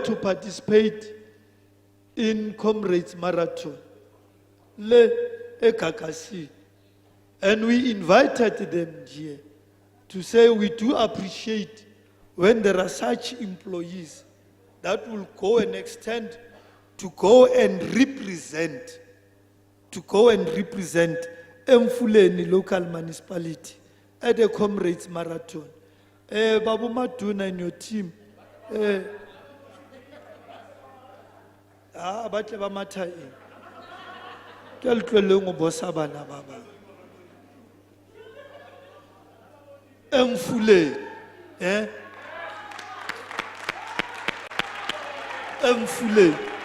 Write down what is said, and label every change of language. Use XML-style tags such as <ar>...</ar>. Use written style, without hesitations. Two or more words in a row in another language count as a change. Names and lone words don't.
<en>to participate in Comrades Marathon, Le Ekakasi, and we invited them here to say we do appreciate when there are such employees that will go and extend to go and represent Emfuleni local municipality at the Comrades Marathon. Babu Maduna and your team.</en> <st>Batle ba matha eng. Ke le tlweleng go bosa bana ba bang. Emfuleni, Emfuleni.</st>